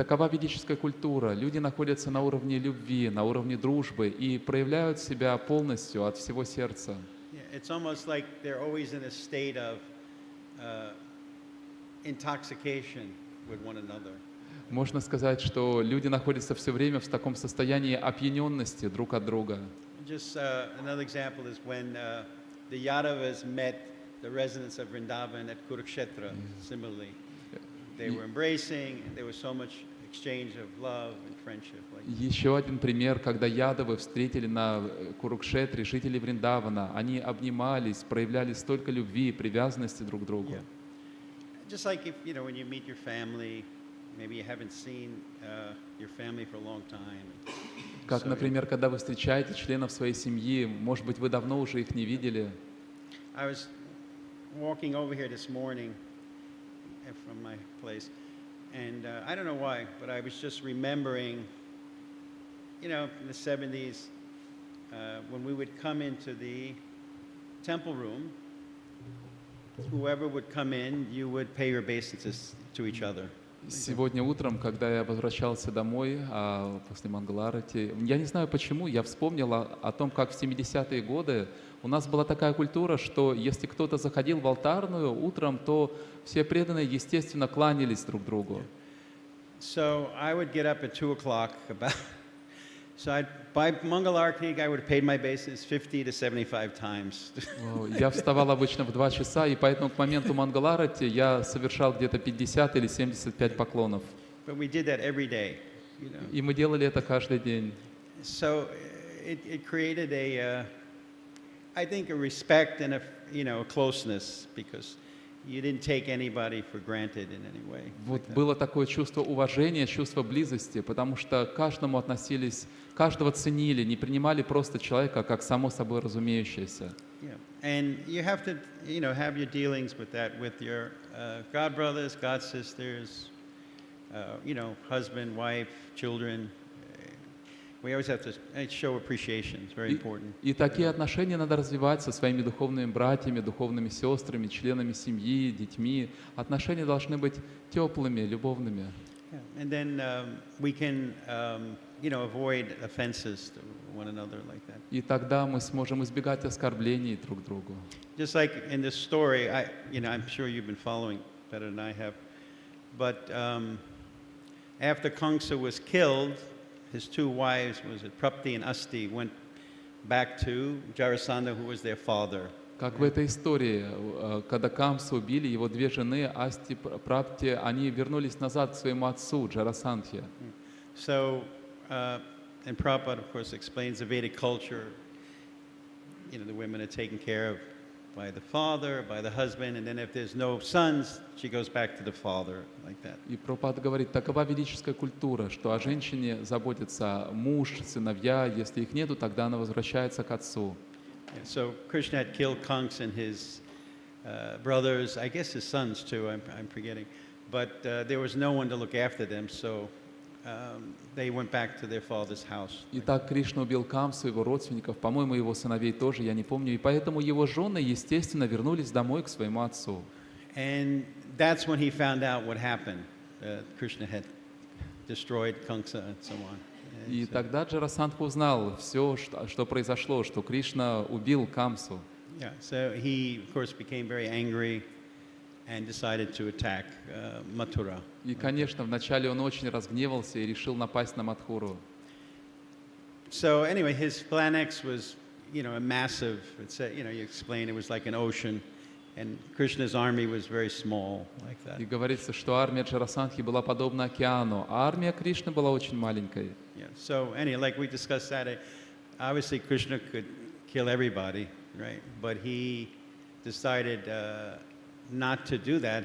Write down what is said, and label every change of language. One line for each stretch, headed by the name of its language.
Russian: И такова ведическая культура. Люди находятся на уровне любви, на уровне дружбы и проявляют себя полностью от всего сердца.
English: Yeah, it's almost like they're always in a state of intoxication with one another.
Russian: Можно сказать, что люди находятся все время в таком состоянии опьяненности друг от друга.
English: Just another example is when the Yadavas met the residents of Vrindavan at Kurukshetra. Similarly, they were embracing, and there was so much exchange of love and friendship.
Russian: Еще один пример, когда ядовы встретили на Курукшетре жителей Вриндавана. Они обнимались, проявляли столько любви и привязанности друг к другу.
English: Yeah. Just like if, when you meet your family, maybe you haven't seen your family for a long time.
Russian: Как, например, когда вы встречаете членов своей семьи, может быть, вы давно уже их не видели.
English: I was walking over here this morning from my place, and I don't know why, but I was just remembering, in the 70s, when we would come into the temple room, whoever would come in, you would pay your obeisances to each other.
Russian: Сегодня утром, когда я возвращался домой после Мангаларати, я не знаю почему, я вспомнил о том, как в 70-е годы у нас была такая культура, что если кто-то заходил в алтарную утром, то все преданные, естественно, кланялись друг другу.
English: So I would get up at 2 o'clock So by Mangalarti, I would have paid my obeisance 50 to 75 times.
Russian: Я вставал обычно в 2 часа, и поэтому к моменту Мангаларати я совершал где-то 50 или 75 поклонов.
English: But we did that every day,
Russian: И мы делали это каждый день.
English: So it created I think, a respect and a closeness, because you didn't take anybody for granted in any way.
Russian: Вот было такое чувство уважения, чувство близости, потому что к каждому относились, каждого ценили, не принимали просто человека как само собой разумеющееся.
English: Yeah, and you have to, have your dealings with that, with your god brothers, god sisters, husband, wife, children. We always have to show appreciation. It's very important.
Russian: И такие отношения надо развивать со своими духовными братьями, духовными сестрами, членами семьи, детьми. Отношения должны быть теплыми, любовными.
English: Yeah. And then we can, avoid offenses to one another like that.
Russian: И тогда мы сможем избегать оскорблений друг другу.
English: Just like in this story, I'm sure you've been following better than I have, but after Kamsa was killed, his 2 wives, Prapti and Asti, went back to Jarasandha, who was their father.
Russian: Как в этой истории, когда Камсу убили, его 2 жены, Асти, Прапти, они вернулись назад к своему отцу, Джарасандхе.
English: So, and Prabhupada, of course, explains the Vedic culture. The women are taken care of by the father, by the husband, and then if there's no sons, she goes back to the father, like that.
Russian: И Прабхупада говорит, такова ведическая культура, что о женщине заботится муж, сыновья, если их нету, тогда она возвращается к отцу.
English: Yeah, so Krishna had killed Kansa and his brothers, I guess his sons too, I'm forgetting, but there was no one to look after them, so they went back to their father's house.
Russian: Итак, Кришна убил Камсу, его родственников, по-моему, его сыновей тоже, я не помню, и поэтому его жены, естественно, вернулись домой к своему отцу.
English: And that's when he found out what happened. Krishna had destroyed Kansa and so on.
Russian: И тогда Джарасандха узнал все, что произошло, что Кришна убил Камсу.
English: Yeah, so he, of course, became very angry and decided to attack Mathura.
Russian: И, конечно, вначале он очень разгневался и решил напасть на Мадхуру.
English: So anyway, his phalanx was, a massive. You explain it was like an ocean, and Krishna's army was very small, like that.
Russian: И говорится, что армия Джарасандхи была подобна океану, а армия Кришны была очень маленькой.
English: Yeah. So anyway, like we discussed Saturday, obviously Krishna could kill everybody, right? But he decided not to do that.